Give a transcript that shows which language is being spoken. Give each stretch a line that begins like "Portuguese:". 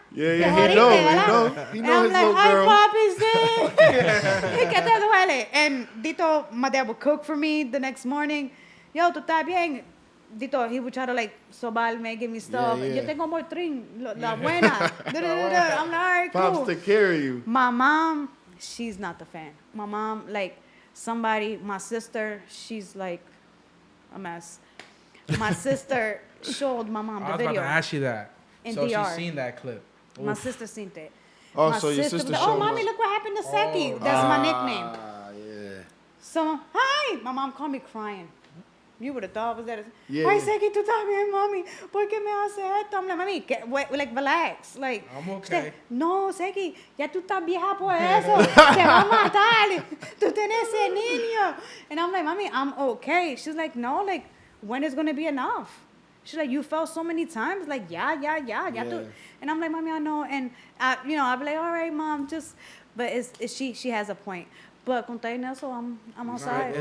English: Yeah, he know his little girl.
Spanish: Ay, papi, sí. ¿Qué te duele?
English: And Dito, my dad would cook for me the next morning.
Spanish: Yo, tú estás bien.
English: Dito, he would try to like sobarme, give me stuff.
Spanish: Yo tengo mortrin, la buena.
English: I'm like, all right, cool. Pops take care of you. My mom, she's not the fan. My mom, like, my sister, she's like a mess. My sister showed my mom the video. I was about to ask you that. So DR. she's seen that clip. My sister seen it. Oh, my so your sister was, showed oh, mommy, look what happened to Seki. That's my nickname. Yeah. So, hi. My mom called me crying. You would have thought was that. Yeah.
Spanish: Ay, Seki, tú estás bien, mami. ¿Por qué me hace esto?
English: I'm like, mami, like, relax. Like, I'm okay.
Spanish: No, Seki, ya tú estás vieja por eso. Te va a matar. Tú tienes ese niño.
English: And I'm like, mami, I'm okay. She's like, no, like, when is going to be enough? She's like, you fell so many times. Like, yeah. And I'm like, mommy, I know. And, I'll be like, all right, mom, just, but she has a point. But
Spanish: con eso,
English: I'm outside.